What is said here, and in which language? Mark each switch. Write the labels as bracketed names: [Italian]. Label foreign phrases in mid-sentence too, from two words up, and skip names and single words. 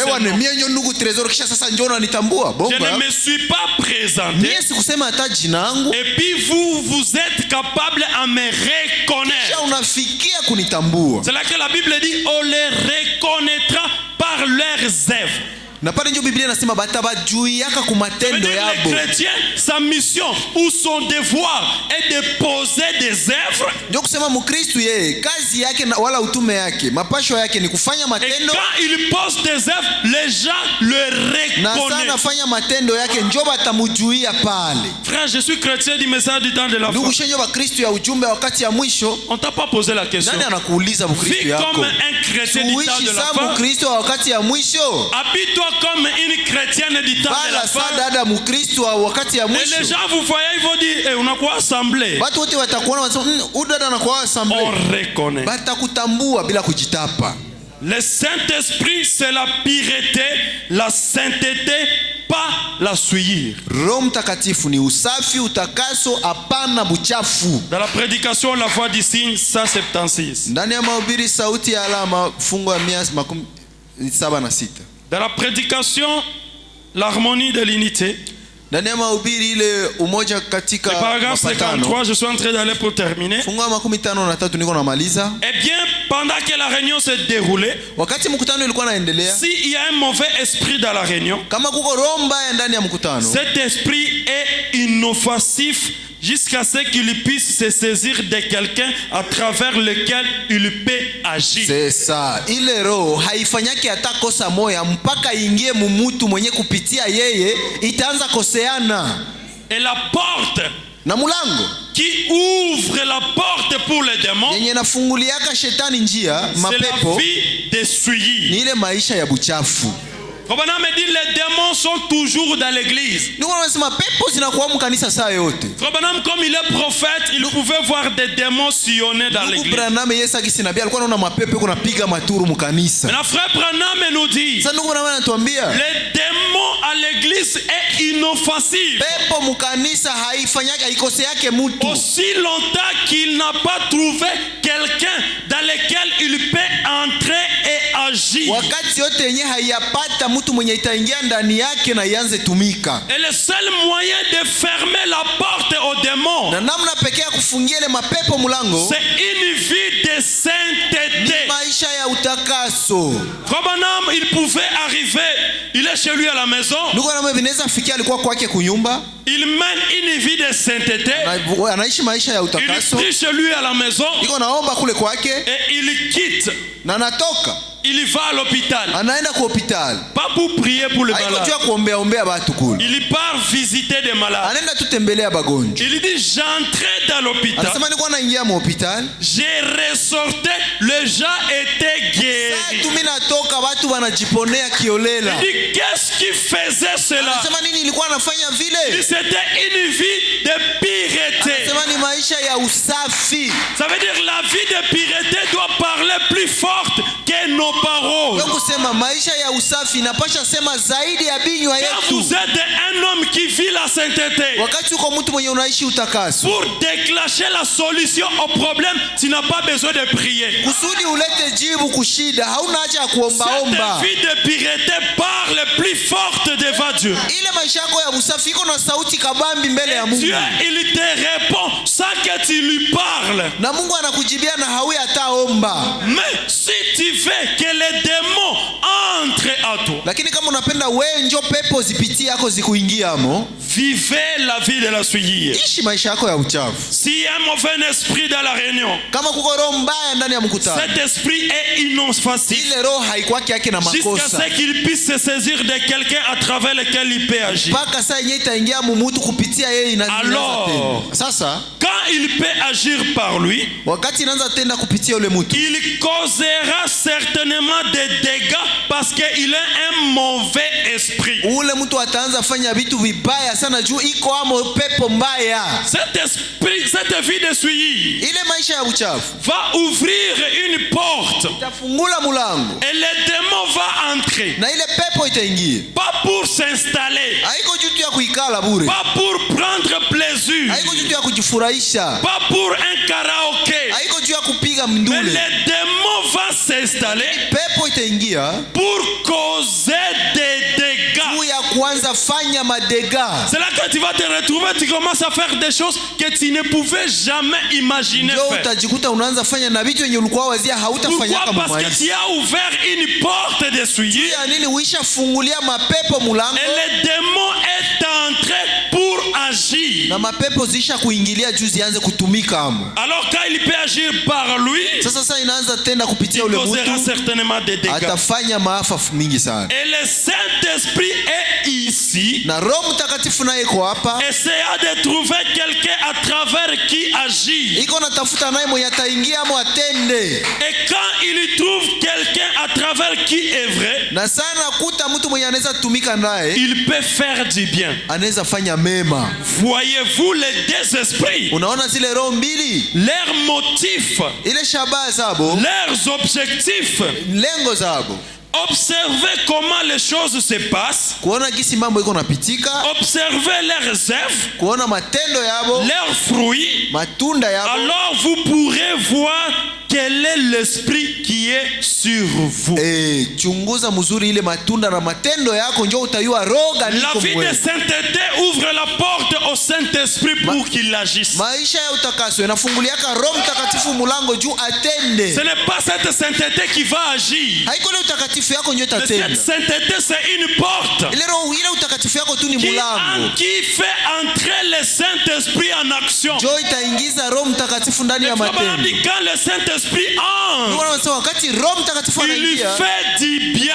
[French] Je ne me suis pas présenté et puis vous êtes capable à me reconnaître. C'est là que la Bible dit on les reconnaîtra par leurs œuvres. [Swahili] Na pale ndio Biblia inasema batabajuiaka ku matendo yabo. [French] Les chrétiens, sa mission ou son devoir est de poser des œuvres. [Swahili] Ndio kusema Mkristo yeye kazi yake wala utume yake mapasho yake ni kufanya matendo. [French] Et quand il pose des œuvres, les gens le reconnaissent. [Swahili] Na sana anafanya matendo yake ndio batamujuia pale. [French] Frère, je suis chrétien du message du temps de la fin. [Swahili] Ndugu shenyo wa Kristo ya ujumbe wakati ya mwisho. [French] On t'a pas posé la question. [Swahili] Nani anakuuliza Mkristo yako? [French] Comme un chrétien du temps de la fin. [Swahili] Mkristo wakati ya mwisho. [French] Habille-toi comme une chrétienne du temps de la fin. [Swahili] Dada Mkristo wakati ya mwisho. [French] Et les gens vous voyez, ils vont dire, [Swahili] unakuwa assemblée. Watu wote watakuona wanasema, dada anakuwa assemblée. [French] On reconnaît. [Swahili] Batakutambua bila kujitapa. [French] Le Saint-Esprit, c'est la pureté, la sainteté, pas la souillure. [Swahili] Roho Mtakatifu ni usafi, utakaso, hapana buchafu. [French] Dans la prédication La Voix du Signe 176. [Swahili] Ndani ya mahubiri sauti ya alama fungu ya 176. [French] Dans la prédication l'harmonie de l'unité. [Swahili] Ndani ya mahubiri ile umoja katika [French] paragraphe 53, je suis en train d'aller pour terminer. [Swahili] Fungu ya 53 niko namaliza. [French] Eh bien, pendant que la réunion se déroulait, [Swahili] wakati mkutano ulikuwa unaendelea, [French] si il y a un mauvais esprit dans la réunion, [Swahili] kama kuko roho mbaya ndani ya mkutano, [French] cet esprit est inoffensif jusqu'à ce qu'il puisse se saisir de quelqu'un à travers lequel il peut agir. C'est ça. [Swahili] Ile roho haifanyaki hata kosa moya mpaka ingie mumutu mwenye kupitia yeye itaanza koseana. [French] Et la porte [Swahili] na mulango [French] qui ouvre la porte pour les démons, [Swahili] yenye nafunguliaka shetani njia mapepo, [French] c'est la vie de souillis. [Swahili] Ni ile maisha ya buchafu. [French] Frère me dit les démons sont toujours dans l'église. [Swahili] Nous wanasema pepo zinakuwa mkanisa saa yote. [French] Frère comme il est prophète, il pouvait voir des démons sillonner dans l'église. [Swahili] Branham Yesu akisinabii alikuwa anaona mapepo kunapiga maturu mkanisa. [French] Mais frère Branham nous dit, [Swahili] sasa ndugu Branham anatuambia, [French] les démons à l'église est inoffensif. [Swahili] Pepo mkanisa haifanyaki haikoseake mtu. [French] Aussi longtemps qu'il n'a pas trouvé quelqu'un dans lequel il peut entrer et agir. [Swahili] Wakati yote yenye hayapata mtu mwenye itaingia ndani yake na ianze tumika. [French] Et le seul moyen de fermer la porte aux démons, [Swahili] na namna pekee ya kufungia ile mapepo mlango, [French] c'est une vie de sainteté. [Swahili] Ni maisha ya utakaso. [French] Branham, il pouvait arriver, il est chez lui à la maison. [Swahili] Ndugu na mweneza fikia alikuwa kwake kunyumba. [French] Il mène une vie de sainteté. [Swahili] Anaishi maisha ya utakaso. [French] Il prie chez lui à la maison. [Swahili] Iko naomba kule kwake. [French] Et il quitte. [Swahili] Na anatoka. [French] Il va à l'hôpital. [Swahili] Anaenda kwa hospitali. [French] Pas pour prier pour les malades. [Swahili] Haiko kuombea ombea watu kule. [French] Il part visiter des malades. [Swahili] Anaenda tutembelea bagonjwa. [French] Il dit j'entrais dans l'hôpital. [Swahili] Anasema nilikuwa naingia mu hospitali. [French] J'ai ressorti, les gens étaient guéris. [Swahili] Sasa mimi natoka watu wanajiponea kiolela. [French] Il dit qu'est-ce qui faisait cela? [Swahili] Anasema nini ilikuwa anafanya vile? [French] C'était une vie de pureté. [Swahili] Anasema ni maisha ya usafi. [French] Ça veut dire la vie de pureté doit parler plus forte que nos paroles. [Swahili] Donc kusema maisha ya usafi inapasha sema zaidi ya binywa yetu. [French] Quand vous êtes un homme qui vit la sainteté, [Swahili] wakati uko mtu mwenye unaishi utakaso, [French] pour déclencher la solution au problème, tu n'as pas besoin de prier. [Swahili] Kusudi ulete jibu kushida, hauna haja ya kuomba. [French] Cette vie de pureté parle plus forte devant Dieu. [Swahili] Ile maisha yako ya usafi iko na sauti kabambi mbele ya Mungu. [French] Dieu, il te répond sans que tu lui parles. [Swahili] Na Mungu anakujibia na hawi hata omba. [French] Mais si tu veux que les démons entrent à toi, [Swahili] lakini kama unapenda wewe njo pepo zipitie yako zikuingiamo, [French] vivez la vie de la souillure. [Swahili] Ishi maisha yako ya uchafu. [French] Si un mauvais esprit dans la réunion, [Swahili] kama kuko roho mbaya ndani ya mkutano, [French] cet esprit est inoffensif. [Swahili] Ile roho haikwaki yake na makosa. [French] Jusqu'à ce qu'il puisse se saisir de quelqu'un à travers lequel il peut agir. [Swahili] Mpaka saa yenyewe itaingia mumutu kupitia yeye inaanza tena. [French] Alors, [Swahili] sasa [French] quand il peut agir par lui, [Swahili] wakati inaanza tena kupitia yule mtu, [French] il causera certainement des dégâts parce qu'il a un mauvais esprit. [Swahili] Ule mtu ataanza fanya vitu vibaya sana juu iko amo pepo mbaya. [French] Cet esprit, cette vie de souillis, [Swahili] ile maisha ya uchafu [French] va ouvrir une porte. [Swahili] Itafungula mulango. [French] Et le démon va entrer. [Swahili] Na ile pepo itaingia. [French] Pas pour s'installer. [Swahili] Haiko juu ya kuikala bure. [French] Pas pour prendre plaisir. [Swahili] Haiko juu ya kujifurahisha. [French] Pas pour un karaoké. [Swahili] Haiko juu ya kupiga mndule. [French] Mais le démon va s'installer. [Swahili] Pepo itaingia [French] pour causer des dégâts. [Swahili] Juu ya kuanza fanya madega. [French] C'est là que tu vas te retrouver, tu commences à faire des choses que tu ne pouvais jamais imaginer faire. [Swahili] Utajikuta unaanza fanya na vitu yenye ulikuwa wazia hautafanya kama [French] parce que tu as ouvert une porte de souillure. [Swahili] Ya nini uisha fungulia mapepo mulango? [French] Et le démon est entré pour agir. [Swahili] Na mapepo zisha kuingilia juu zianze kutumika amo. [French] Alors quand il peut agir par lui, [Swahili] sasa inaanza tena kupitia ule mtu. [French] Il causera certainement des dégâts. [Swahili] Atafanya maafa mingi sana. [French] Et le Saint-Esprit est ici. [Swahili] Na Roho Mtakatifu naye iko hapa. [French] Essayez de trouver quelqu'un à travers qui agir. [Swahili] Iko natafuta naye mwenye ataingia mo atende. [French] Et quand il trouve quelqu'un à travers qui est vrai, [Swahili] na sana kuta mtu mwenye anaweza tumika naye, [French] il peut faire du bien. [Swahili] Anaweza fanya mema. [French] Voyez-vous les deux esprits? [Swahili] Unaona zile roho mbili? [French] Leurs motifs, [Swahili] ile shabaha zabo, [French] leurs objectifs, [Swahili] lengo zabo. [French] Observez comment les choses se passent. [Swahili] Kuona gisi mambo iko napitika. [French] Observez leurs œuvres. [Swahili] Kuona matendo yabo. [French] Leurs fruits. [Swahili] Matunda yabo. [French] Alors vous pourrez voir quel est l'esprit qui est sur vous. [Swahili] Chunguza mzuri ile matunda na matendo yako njoo utayua roga niko mwe. [French] La vie de sainteté ouvre la porte au Saint-Esprit pour qu'il agisse. [Swahili] Maisha ya utakaso inafunguliaka Roho Mtakatifu mulango juu atende. [French] Ce n'est pas cette sainteté qui va agir. [Swahili] Haiko ile utakatifu yako njoo itatenda. [French] Cette sainteté c'est une porte. [Swahili] Ile utakatifu yako tu ni mulango. [French] Qui fait entrer le Saint-Esprit en action. [Swahili] Njoo itaingiza Roho Mtakatifu ndani ya matendo. [French] Quand le Saint-Esprit il fait du bien.